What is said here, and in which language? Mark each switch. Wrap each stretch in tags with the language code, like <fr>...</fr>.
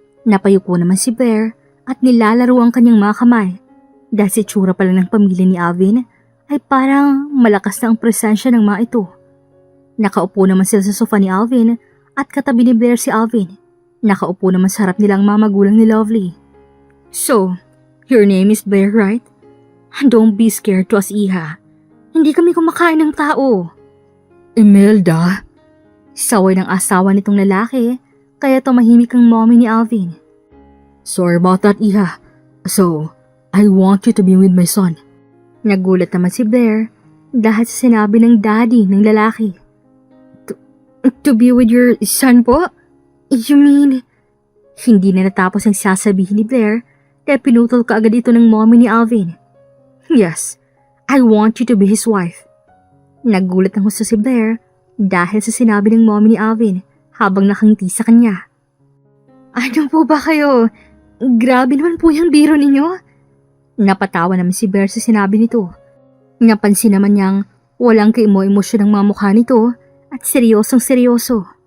<tl>Napayupo naman si Blair at nilalaro ang kanyang mga kamay. Dahil si tsura pala ng pamilya ni Alvin ay parang malakas na ang presensya ng mga ito. Nakaupo naman sila sa sofa ni Alvin at katabi ni Blair si Alvin. Nakaupo naman sa harap nila ang mga magulang ni Lovely.</tl> <en>So, your name is Blair, right? Don't be scared to us, Iha.</en> <tl>Hindi kami kumakain ng tao. Imelda? Saway ng asawa nitong lalaki, kaya tumahimik ang mommy ni Alvin.</tl> <en>Sorry about that, Iha. So, I want you to be with my son.</en> <tl>Nagulat naman si Blair dahil sa sinabi ng daddy ng lalaki.</tl> <en>To be with your son</en> <tl>po?</tl> <en>You mean?</en> <tl>Hindi na natapos ang sasabihin ni Blair kaya pinutol ka agad ito ng mommy ni Alvin.</tl> <en>Yes, I want you to be his wife.</en> <tl>Nagulat ng husto si Blair dahil sa sinabi ng mommy ni Alvin habang nakangiti sa kanya. Ano po ba kayo? Grabe naman po yung biro ninyo. Napatawa naman si Blair sa sinabi nito. Napansin naman niyang walang kaimo-emosyon ng mga mukha nito at seryosong seryoso.</tl>